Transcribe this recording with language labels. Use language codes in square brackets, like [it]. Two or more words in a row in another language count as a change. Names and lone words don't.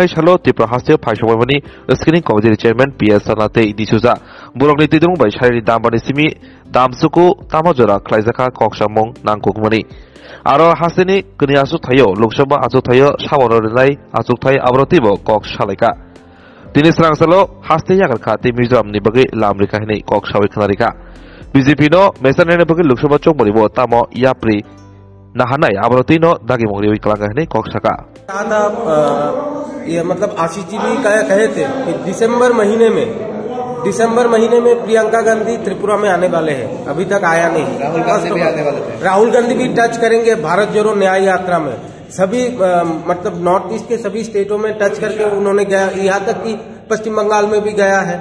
[trp] Shalo Tripura Hasio Paishawani Screening Committee Chairman PS Sanate Disuza Burong Nitidung by Shari Dambani Simi Damsuku Tamajora Klaizaka Koksamong Nangkukmani Aro Hasini Kuni Asutayo Lokshaba Asutayo Shawanai Asutai Abrotibo Kok Shalika Dini Srangsalo Haste Yagarka Mizoram Nibagi Lamrika Hini Kok Shawikanarika BJP no Mesanene Bagi Lokshaba Chomoribo Tamo Yapri Nahanai Abrotino Dagimori Wiklanga Hini Kok Shaka [hi] ये मतलब आशीष जी भी कहे थे कि दिसंबर महीने में प्रियंका गांधी त्रिपुरा में आने वाले हैं, अभी तक आया नहीं। राहुल गांधी भी आने वाले थे। राहुल गांधी भी टच करेंगे भारत जोड़ो न्याय यात्रा में। सभी मतलब नॉर्थ ईस्ट के सभी स्टेटों में टच करके उन्होंने गया, यहाँ तक कि पश्चिम बंगाल में भी गया है।